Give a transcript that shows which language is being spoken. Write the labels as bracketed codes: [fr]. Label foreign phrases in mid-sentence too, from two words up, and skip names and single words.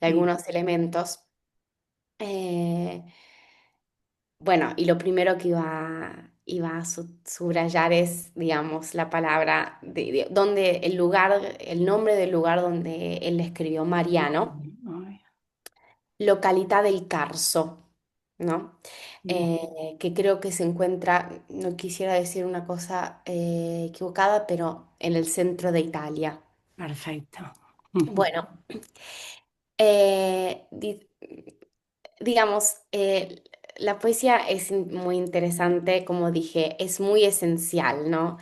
[es] Sí. algunos elementos. Eh, bueno, y lo primero que iba a subrayar es, digamos, la palabra, donde el lugar, el nombre del lugar donde él escribió Mariano, Ay, ay, [it] località del Carso, [es] ¿no? no, Que creo que se encuentra, no quisiera decir una cosa equivocada, pero en el centro de Italia. perfecto. Bueno, eh, di- digamos, la poesía es muy interesante, como dije, es muy esencial, ¿no?